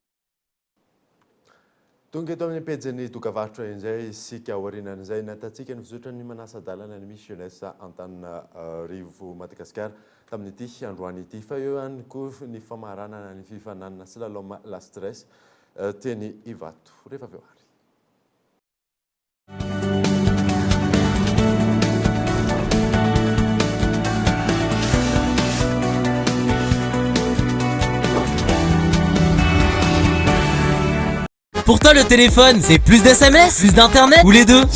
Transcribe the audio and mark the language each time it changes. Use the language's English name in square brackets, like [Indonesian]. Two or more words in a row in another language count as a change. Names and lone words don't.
[Malagasy] Tonga eto amin'ny pejiny dokavarotra izay isika aorianan'izay natatsika ny fizotra ny manasa-dalana ny misy jeunesse Antananarivo Madagasikara tamin'ity androany ity fa eo ihany koa ny famaranana ny fifananana slalom la stress teny Ivato rehefa avy eo ary. [French] Pour toi, le téléphone, c'est plus d'SMS, plus d'internet ou les deux?